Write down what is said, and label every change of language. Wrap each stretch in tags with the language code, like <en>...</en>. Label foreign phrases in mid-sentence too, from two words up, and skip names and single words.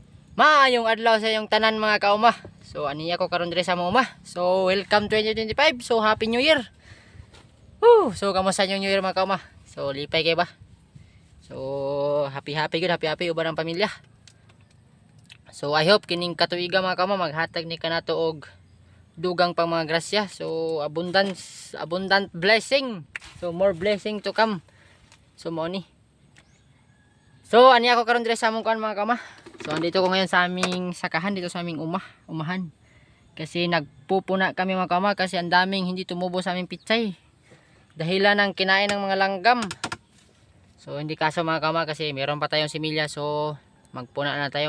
<ceb>Maayong adlaw sa iyong tanan mga kauma. So aniya ko karon dire sa mga.</ceb> <en>So welcome 2025. So happy new year. Woo!</en> <ceb>So kamusta yung</ceb> <en>new year</en> <ceb>mga kauma? So lipay kay ba?</ceb> <en>So happy good, happy</en> <ceb>uban ang pamilya.</ceb> <en>So I hope</en> <ceb>kining katuiga mga kauma maghatag ni kanato og dugang pang mga grasya.</ceb> <en>So abundant blessing. So more blessing to come.</en> <ceb>So mo ni. So aniya ko karon dire sa among kuan mga kauma.</ceb> <tl>So andito ko ngayon sa aming sakahan dito sa aming umahan. Kasi nagpupuna kami mga kauma kasi ang daming hindi tumubo sa aming pitsay. Dahilan ng kinain ng mga langgam. So hindi kaso mga kauma kasi meron pa tayong similya, so magpuna na tayo.</tl>